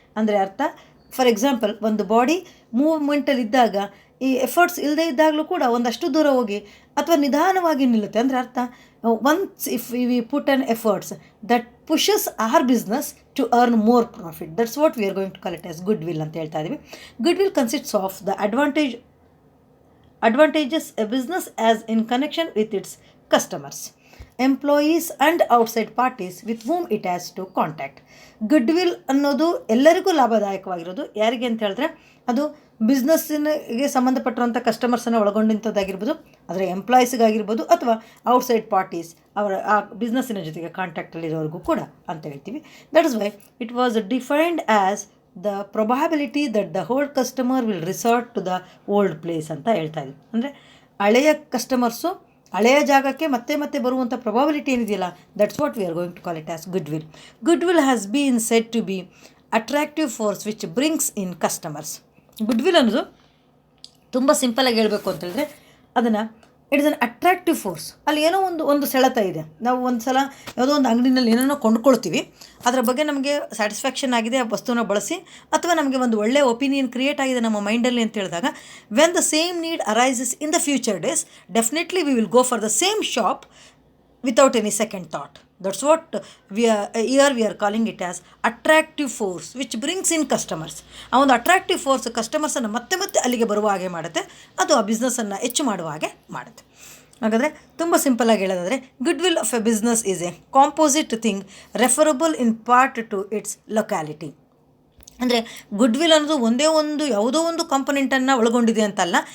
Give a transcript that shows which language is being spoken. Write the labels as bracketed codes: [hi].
[kn] ಅಂದರೆ ಅರ್ಥ, for example, ಒಂದು ಬಾಡಿ ಮೂವ್ಮೆಂಟಲ್ಲಿದ್ದಾಗ ಈ ಎಫರ್ಟ್ಸ್ ಇಲ್ಲದೇ ಇದ್ದಾಗಲೂ ಕೂಡ ಒಂದಷ್ಟು ದೂರ ಹೋಗಿ ಅಥವಾ ನಿಧಾನವಾಗಿ ನಿಲ್ಲುತ್ತೆ. ಅಂದರೆ ಅರ್ಥ, [en] once if we put an efforts that pushes our business to earn more profit, that's what we are going to call it as goodwill [kn] ಅಂತ ಹೇಳ್ತಾ ಇದ್ದೀವಿ. [en] Goodwill consists of the advantages a business has in connection with its customers, employees and outside parties with whom it has to contact. [kn] Goodwill ಅನ್ನೋದು ಎಲ್ಲರಿಗೂ ಲಾಭದಾಯಕವಾಗಿರೋದು. ಯಾರಿಗೆ ಅಂತ ಹೇಳಿದ್ರೆ ಅದು ಬಿಸ್ನೆಸ್ಸಿಗೆ ಸಂಬಂಧಪಟ್ಟಿರುವಂಥ ಕಸ್ಟಮರ್ಸನ್ನು ಒಳಗೊಂಡಂಥದ್ದಾಗಿರ್ಬೋದು, ಅದರ ಎಂಪ್ಲಾಯೀಸ್ಗಾಗಿರ್ಬೋದು, ಅಥವಾ ಔಟ್ಸೈಡ್ ಪಾರ್ಟೀಸ್ ಅವರ ಆ ಬಿಸ್ನೆಸ್ಸಿನ ಜೊತೆಗೆ ಕಾಂಟ್ಯಾಕ್ಟಲ್ಲಿರೋರಿಗೂ ಕೂಡ ಅಂತ ಹೇಳ್ತೀವಿ. [en] that is why it was defined as the probability that the whole customer will resort to the old place [kn] ಅಂತ ಹೇಳ್ತಾ ಇದ್ವಿ. ಅಂದರೆ ಹಳೆಯ ಕಸ್ಟಮರ್ಸು ಹಳೆಯ ಜಾಗಕ್ಕೆ ಮತ್ತೆ ಬರುವಂಥ ಪ್ರೊಬಾಬಿಲಿಟಿ ಏನಿದೆಯಲ್ಲ, [en] That's what we are going to call it as goodwill. Goodwill has been said to be attractive force which brings in customers. [kn] Goodwill ಅನ್ನೋದು ತುಂಬ ಸಿಂಪಲಾಗಿ ಹೇಳಬೇಕು ಅಂತ ಹೇಳಿದ್ರೆ ಅದನ್ನು [en] It is an attractive force. [kn] ಅಲ್ಲಿ ಏನೋ ಒಂದು ಸೆಳೆತ ಇದೆ. ನಾವು ಒಂದು ಸಲ ಯಾವುದೋ ಒಂದು ಅಂಗಡಿನಲ್ಲಿ ಏನೇನೋ ಕೊಂಡ್ಕೊಳ್ತೀವಿ, ಅದರ ಬಗ್ಗೆ ನಮಗೆ ಸ್ಯಾಟಿಸ್ಫ್ಯಾಕ್ಷನ್ ಆಗಿದೆ ಆ ವಸ್ತುನ ಬಳಸಿ, ಅಥವಾ ನಮಗೆ ಒಂದು ಒಳ್ಳೆಯ ಒಪಿನಿಯನ್ ಕ್ರಿಯೇಟ್ ಆಗಿದೆ ನಮ್ಮ ಮೈಂಡಲ್ಲಿ ಅಂತ ಹೇಳಿದಾಗ, [en] When the same need arises in the future days, definitely we will go for the same shop without any second thought. That's what we are calling it as attractive force which brings in customers. [kn] ಆ ಒಂದು attractive force ಕಸ್ಟಮರ್ಸನ್ನು ಮತ್ತೆ ಅಲ್ಲಿಗೆ ಬರುವ ಹಾಗೆ ಮಾಡುತ್ತೆ, ಅದು ಆ ಬಿಸ್ನೆಸ್ಸನ್ನು ಹೆಚ್ಚು ಮಾಡುವ ಹಾಗೆ ಮಾಡುತ್ತೆ. ಹಾಗಾದರೆ ತುಂಬ ಸಿಂಪಲಾಗಿ ಹೇಳೋದಾದರೆ, [en] Goodwill of a business is a composite thing referable in part to its locality. [kn] ಅಂದರೆ ಗುಡ್ವಿಲ್ ಅನ್ನೋದು ಯಾವುದೋ ಒಂದು ಕಾಂಪೊನೆಂಟನ್ನು ಒಳಗೊಂಡಿದೆ ಅಂತಲ್ಲ.